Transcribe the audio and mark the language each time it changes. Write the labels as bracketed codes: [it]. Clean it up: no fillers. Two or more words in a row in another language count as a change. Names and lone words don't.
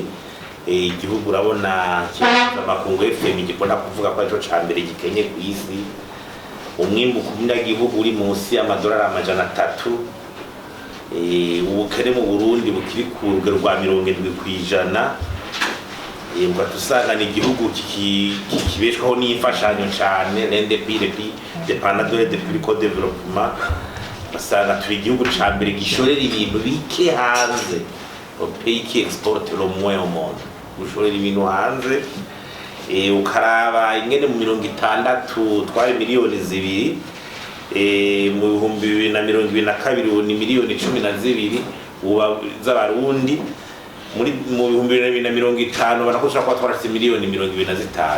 [rn] Igihugu urabona amakungu FM gikunda kuvuga ko arico ca mbere gikenye ku isi, umwimbu ku munyagihugu uri munsi y'amadolari 300. Ubukene mu Burundi bukiri ku rugero rwa 70%. Ugatusanga ni igihugu kibeshwaho n'imfashanyo cyane, [fr] l'indépendance dépendant de co-développement. [rn] Basanga turi igihugu ca mbere gishorera ibintu bike hanze, [fr] au pays qui exporte le moins au monde, [rn] gushorera ibintu hanze. Ukaraba ingene mu 60 twari miliyoni 2, mu 2022 ni miliyoni 12 z'abarundi. Mu 2050 barakoresha kwa twarase miliyoni 25.